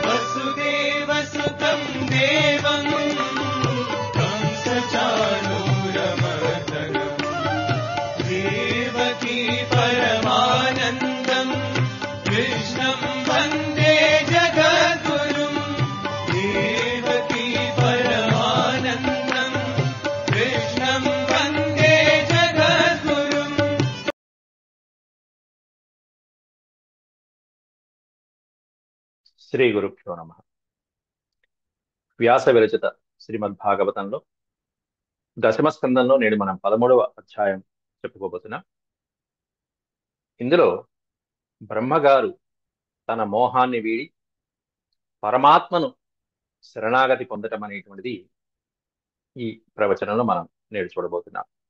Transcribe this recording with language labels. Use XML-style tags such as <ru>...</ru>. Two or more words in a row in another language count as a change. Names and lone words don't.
<sa>वसुदेवसुतं देवं कंसचाणूरमर्दनं देवकी परमानन्दं कृष्णं वन्दे जगद्गुरुं देवकी परमानन्दं कृष्णं वन्दे जगद्गुरुम् శ్రీ గురుభ్యో నమః.</sa> <te>వ్యాస విరచిత శ్రీమద్భాగవతంలో దశమ స్కందంలో నేడు మనం 13వ అధ్యాయం చెప్పుకోబోతున్నాం. ఇందులో బ్రహ్మగారు తన మోహాన్ని వీడి పరమాత్మను శరణాగతి పొందటం అనేటువంటిది ఈ ప్రవచనంలో మనం నేడు చూడబోతున్నాం.</te>